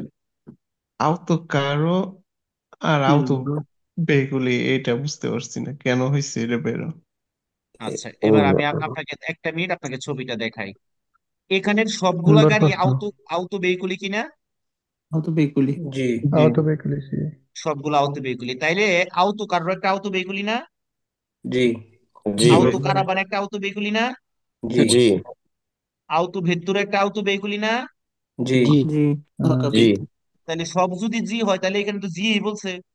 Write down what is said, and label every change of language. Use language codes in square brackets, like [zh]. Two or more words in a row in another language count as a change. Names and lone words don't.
[bn] আউতো কারো আর আউতো বেগুলি, এটা বুঝতে পারছি না কেন হয়েছে এটা বেরো। আচ্ছা এবার আমি আপনাকে একটা মিনিট আপনাকে ছবিটা দেখাই। এখানের সবগুলা সুন্দর গাড়ি প্রশ্ন। আউতো আউতো ভেহিকুলি কিনা? জি [it] Auto veicoli, sì. [bn] সবগুলো আউতো ভেহিকুলি, তাইলে আউতো কারো একটা আউতো ভেহিকুলি না? জি জি আউতো কারাবান একটা আউতো ভেহিকুলি না? জি জি আউতো ভেত্তুর একটা আউতো ভেহিকুলি না? জি জি জি তাহলে সব যদি জি হয় তাহলে এখানে তো জি বলছে,